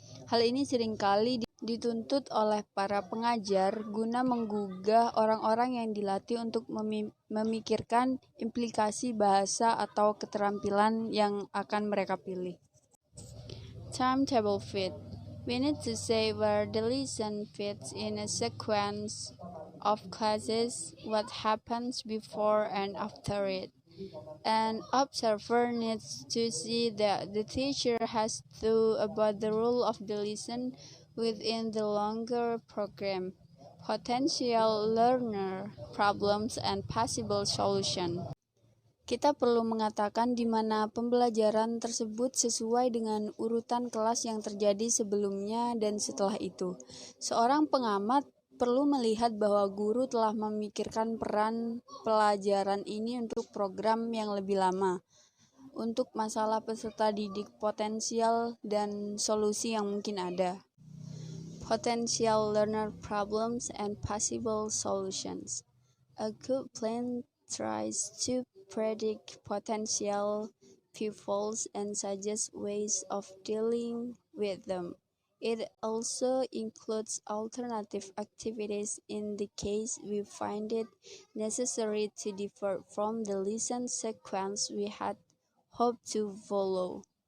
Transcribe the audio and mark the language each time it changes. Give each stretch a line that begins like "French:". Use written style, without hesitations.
Indonesian: Hal ini seringkali dituntut oleh para pengajar guna menggugah orang-orang yang dilatih untuk memikirkan implikasi bahasa atau keterampilan yang akan mereka pilih.
English: Timetable fit. We need to say where the lesson fits in a sequence of classes, what happens before and after it. An observer needs to see that the teacher has thought about the role of the lesson within the longer program, potential learner, problems, and possible solution.
Indonesian: Kita perlu mengatakan di mana pembelajaran tersebut sesuai dengan urutan kelas yang terjadi sebelumnya dan setelah itu. Seorang pengamat perlu melihat bahwa guru telah memikirkan peran pelajaran ini untuk program yang lebih lama, untuk masalah peserta didik potensial dan solusi yang mungkin ada.
English: Potential learner problems and possible solutions. A good plan tries to predict potential pitfalls and suggest ways of dealing with them. It also includes alternative activities in the case we find it necessary to differ from the lesson sequence we had hoped to follow.